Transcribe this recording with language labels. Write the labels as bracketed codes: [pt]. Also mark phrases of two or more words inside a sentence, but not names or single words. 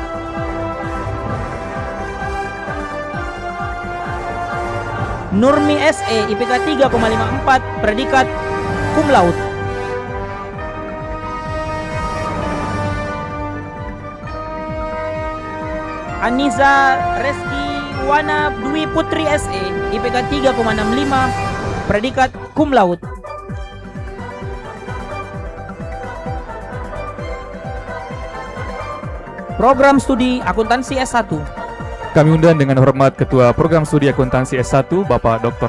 [id] Nurmi SE IPK 3,54, predikat [la] cum laude. [id] Aniza Reski Wana Dwi Putri SE IPK 3,65, predikat [la] cum laude. [id] Program studi akuntansi S1. Kami undang dengan hormat Ketua Program Studi Akuntansi S1 Bapak Dr.